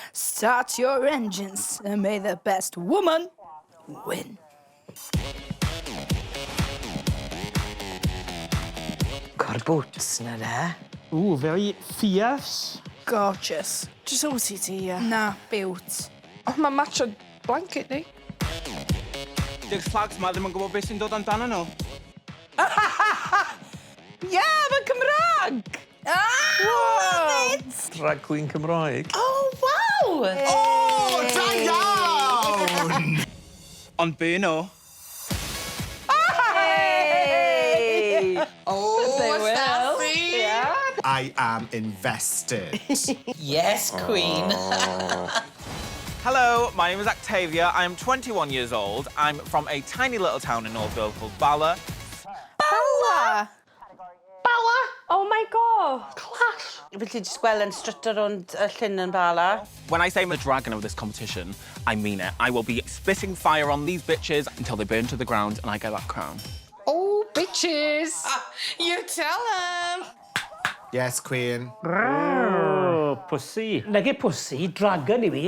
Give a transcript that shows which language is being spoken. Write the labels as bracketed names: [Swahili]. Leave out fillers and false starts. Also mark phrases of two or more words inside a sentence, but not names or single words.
[English] Start your engines and may the best woman win. Got boots na de. Ooh, very fierce. Gorgeous. Just OCD, yeah. Nah, beaut. [Welsh] Oh, mae'n matcho blanket ni. Di'r slags ma ddim yn gwybod beth sy'n dod amdano nhw. Yeah, mae'n Cymraeg! [English] Love it! Drag Queen Cymraeg. Oh, wow! [Welsh] Oh, da iawn! Ond be nhw? [English] Hey! Oh, will. Yeah. I am invested. Yes, Queen. Hello, my name is Actavia. I'm 21 years old. I'm from a tiny little town in North Wales called Bala. Bala! Bala! Oh my god! Class. [Welsh] Felly jyst gweld yn stryto rownd y llyn yn Bala. [English] When I say I'm the dragon of this competition, I mean it. I will be spitting fire on these bitches until they burn to the ground and I get that crown. Oh, bitches! You tell them! Yes, Queen. [Welsh] Oh, pussy. Nage pussy, dragon I fi.